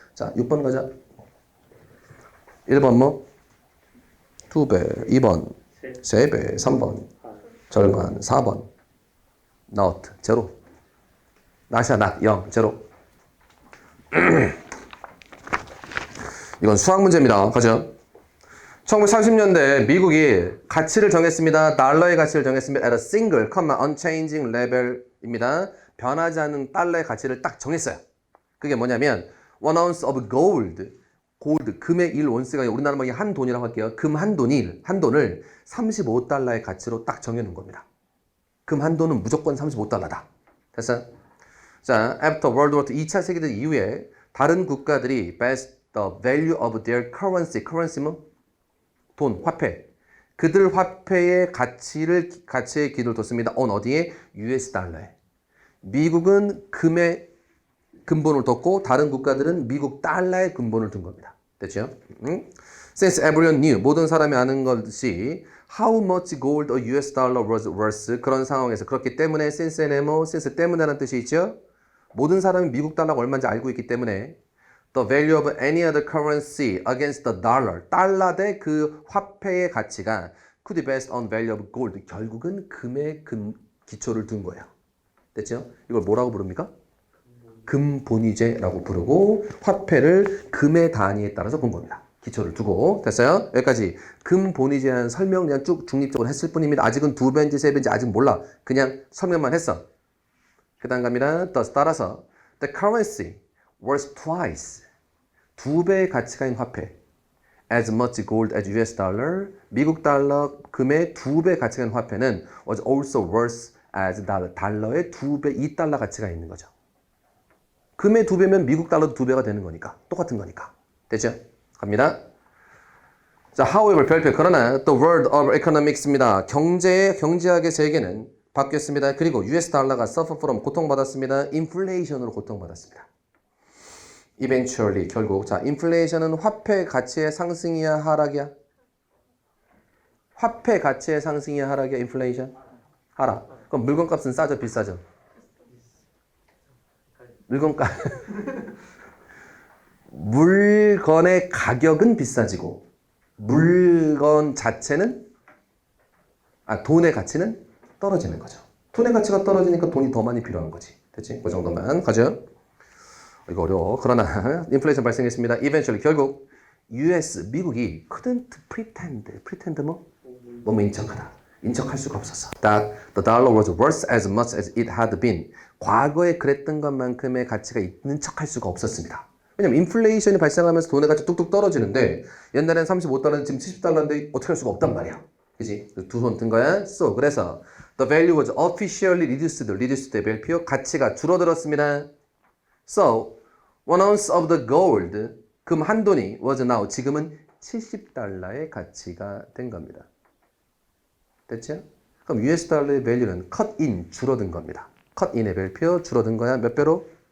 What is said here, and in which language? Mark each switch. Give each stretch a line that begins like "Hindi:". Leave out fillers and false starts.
Korean: 자, 6번 가자. 1번 뭐? 2배. 2번. 3배. 3번. 절반. 4번. not. 제로. not이야 not. 0. 제로. 이건 수학 문제입니다. 가죠. 1930년대 미국이 가치를 정했습니다. 달러의 가치를 정했습니다.
English: at a single, unchanging level입니다.
Korean: 변하지 않는 달러의 가치를 딱 정했어요. 그게 뭐냐면 1 ounce of gold, 금의 1온스가 우리나라 말로 한 돈이라고 할게요. 금 한 돈을 35달러의 가치로 딱 정해놓은 겁니다. 금 한 돈은 무조건 35달러다. 됐어요?
English: 자, after World War II
Korean: 2차 세계대전 이후에 다른 국가들이
English: based the value of their currency면 돈, 화폐.
Korean: 그들 화폐의 가치에 기를 뒀습니다. on 어디에? US 달러에. 미국은 금의 근본을 뒀고 다른 국가들은 미국 달러의 근본을 둔 겁니다. 됐죠? Since everyone knew, 모든 사람이 아는 것이
English: how much gold a US dollar was worth
Korean: 그런 상황에서 그렇기 때문에 since 때문에라는 뜻이 있죠? 모든 사람이 미국 달러가 얼마인지 알고 있기 때문에
English: the value of any other currency against the dollar
Korean: 달러 대 그 화폐의 가치가
English: could be based on value of gold
Korean: 결국은 금의 기초를 둔 거예요. 됐죠? 이걸 뭐라고 부릅니까? 금본위제라고 부르고 화폐를 금의 단위에 따라서 본 겁니다. 기초를 두고 됐어요? 여기까지 금본위제에 대한 설명 그냥 쭉 중립적으로 했을 뿐입니다. 아직은 2배인지 3배인지 아직 몰라. 그냥 설명만 했어. 그 다음 갑니다.
English: 따라서 the currency worth twice
Korean: 2배의 가치가 있는 화폐
English: as much gold as US dollar
Korean: 미국 달러 금의 2배 가치가 있는 화폐는
English: was also worth as dollar 달러의 2배 2달러 가치가 있는 거죠.
Korean: 금의 2배면 미국 달러도 2배가 되는 거니까 똑같은 거니까 됐죠? 갑니다. 자, however 별표 그러나 the world of economics입니다. 경제학의 세계는 바뀌었습니다. 그리고 US 달러가
English: suffer from
Korean: 고통받았습니다. inflation으로 고통받았습니다. eventually 결국 자 인플레이션은 화폐 가치의 상승이야 하락이야? 화폐 가치의 상승이야 하락이야? 인플레이션? 하락. 그럼 물건값은 싸죠 비싸죠? 물건의 가격은 비싸지고 물건 자체는 돈의 가치는 떨어지는 거죠. 돈의 가치가 떨어지니까 돈이 더 많이 필요한 거지. 됐지? 그 정도만 가죠. 이거 어려워. 그러나 인플레이션 발생했습니다. eventually 결국 US 미국이
English: couldn't pretend
Korean: 뭐뭐 인척할 수가 없었어.
English: That the dollar was worth as much as it had been.
Korean: 과거에 그랬던 것만큼의 가치가 있는 척할 수가 없었습니다. 왜냐면 인플레이션이 발생하면서 돈의 가치 뚝뚝 떨어지는데 옛날엔 35달러는 지금 70달러인데 어떻게 할 수가 없단 말이야. 그지? 두 손 든 거야. So 그래서 the value was officially reduced의 별표 가치가 줄어들었습니다. So 1 ounce of the gold 금 한 돈이 was now 지금은 70달러의 가치가 된 겁니다. 됐죠? 그럼 US 달러의 value는 cut in 줄어든 겁니다. cut in의 별표 줄어든 거야. 몇 배로?